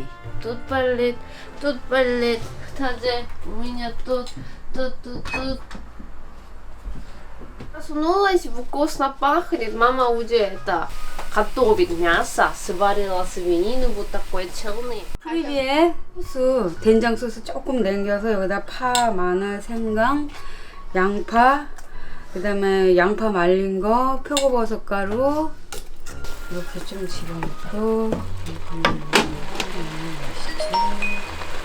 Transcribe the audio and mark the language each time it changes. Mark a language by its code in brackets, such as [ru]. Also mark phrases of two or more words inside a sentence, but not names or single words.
[ru] Тут болит, даже у меня тут. Проснулась, вкусно пахнет. Мама уже это готовит мясо, сварила свинину, вот такой черный. [ko] 프리비에 소스, 된장 소스 조금 남겨서 여기다 파, 마늘, 생강, 양파, 그 다음에 양파 말린 거, 표고버섯 가루 이렇게 좀 집어넣고 맛있지.